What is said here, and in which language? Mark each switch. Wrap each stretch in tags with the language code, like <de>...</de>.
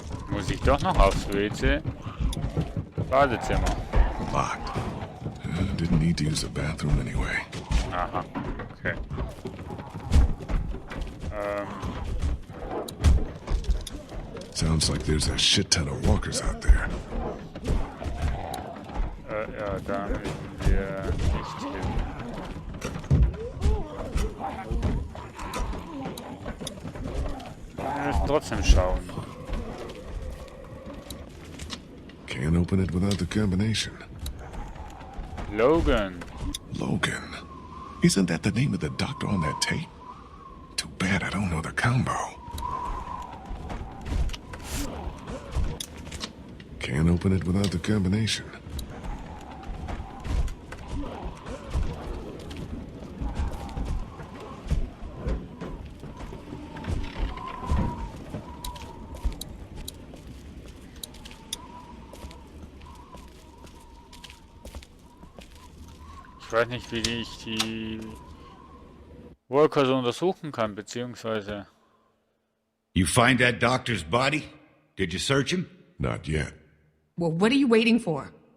<de>Muss ich doch noch aufs WC? Badezimmer.</de> <en>Locked. Didn't need to use the bathroom anyway.</en> <de>Aha, okay.</de> <en>Sounds like there's a shit ton of walkers out there.</en> <de>Ja, da müssen wir nicht hin. Wir müssen trotzdem schauen.</de> <en>Can't open it without the combination. Logan. Logan? Isn't that the name of the doctor on that tape? Too bad I don't know the combo. Can't open it without the combination.</en> <de>Ich weiß nicht, wie ich die Workers untersuchen kann, beziehungsweise...</de> <en>You find that doctor's body? Did you search him? Not yet. Well, what are you waiting for?</en>